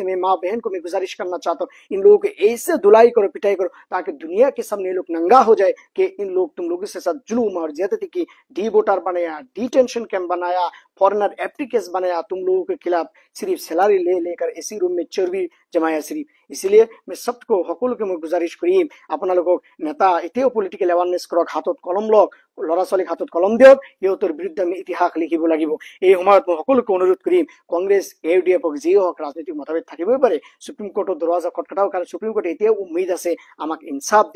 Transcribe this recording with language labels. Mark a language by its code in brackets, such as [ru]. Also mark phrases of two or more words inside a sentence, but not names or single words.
[hi] मैं माँ बहन को मैं गुजारिश करना चाहता हूँ, इन लोगों को ऐसे धुलाई करो, पिटाई करो, ताकि दुनिया के सामने लोग नंगा हो जाए कि इन लोग तुम लोगों के साथ जुलूम और ज्यादती की। [en] D voter [hi] बनाया, [en] detention camp [hi] बनाया, फॉरेनर एप्लीकेस बनाया, तुम लोगों के खिलाफ सिर्फ सैलरी ले लेकर [en] AC room [hi] में चर्बी जमाया सिर्फ। इसलिए मैं सबको [as] সকলোকে মই গুজাৰিশ কৰিম, আপোনালোকক নেতা এতিয়াও [en] political awareness [as] কৰক, হাতত কলম লওক, ল'ৰা ছোৱালীক হাতত কলম দিয়ক, সিহঁতৰ বিৰুদ্ধে আমি ইতিহাস লিখিব লাগিব। এই সময়ত মই সকলোকে অনুৰোধ কৰিম, কংগ্ৰেছ AUDF হওক যিয়ে হওক, ৰাজনৈতিক মতভেদ থাকিবই পাৰে, সুপ্ৰিম কোৰ্টৰ দৰৱাজা খটখটাওক, কাৰণ সুপ্ৰিম কোৰ্টে এতিয়াও উম্মিদ আছে আমাক ইনসাফ দিব।